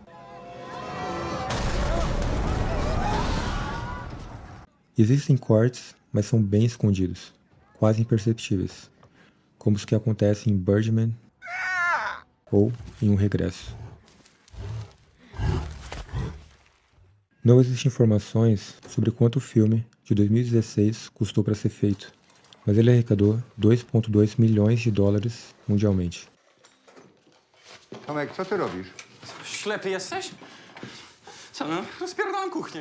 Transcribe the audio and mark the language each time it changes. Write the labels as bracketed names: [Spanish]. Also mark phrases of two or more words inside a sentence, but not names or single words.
[Portuguese] Existem cortes, mas são bem escondidos, quase imperceptíveis, como os que acontecem em Birdman ou em Um Regresso. Não existem informações sobre quanto o filme, de 2016, custou para ser feito, mas ele arrecadou 2,2 milhões de dólares mundialmente. [Polish] Tomek, co ty robisz? Ślepy jesteś? Co no? Rozpierdalam kuchnię.